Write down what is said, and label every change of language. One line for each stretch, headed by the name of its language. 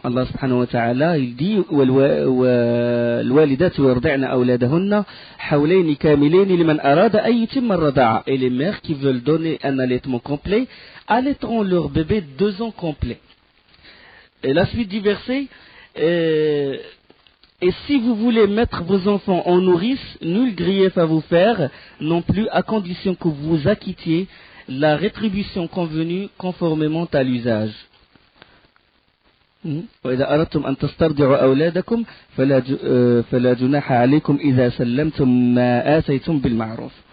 Arabic: Allah subhanahu wa ta'ala,
French: il dit
Arabic: وَالْوَالِدَاتُ يُرْضِعْنَ أَوْلَادَهُنَّ حَوْلَيْنِ كَامِلَيْنِ لِمَنْ أَرَادَ أَن يُتِمَّ الرَّضَاعَةَ.
French: Et les mères qui veulent donner un allaitement complet allaiteront leur bébé 2 ans complets. Et la suite du verset, et si vous voulez mettre vos enfants en nourrice, nul grief à vous faire, non plus à condition que vous acquittiez la rétribution convenue conformément à l'usage.
Arabic: وإذا أردتم أن تسترضعوا أولادكم فلا جناح عليكم إذا سلمتم ما آتيتم بالمعروف.